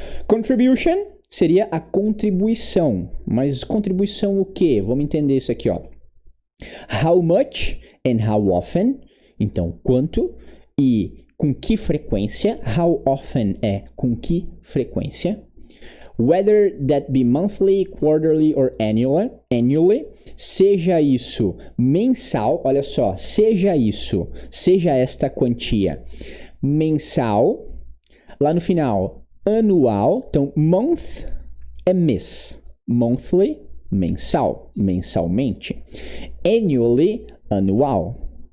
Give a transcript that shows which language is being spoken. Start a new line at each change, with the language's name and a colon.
Portuguese: Contribution seria a contribuição. Mas contribuição o quê? Vamos entender isso aqui, ó.
English: How much and how often.
Portuguese: Então, quanto e com que frequência.
English: How often
Portuguese: é com que frequência.
English: Whether that be monthly, quarterly or annually.
Portuguese: Seja isso mensal, olha só, seja esta quantia mensal. Lá no final, anual. Então, month é mês. Monthly, mensal, mensalmente. Annually, anual.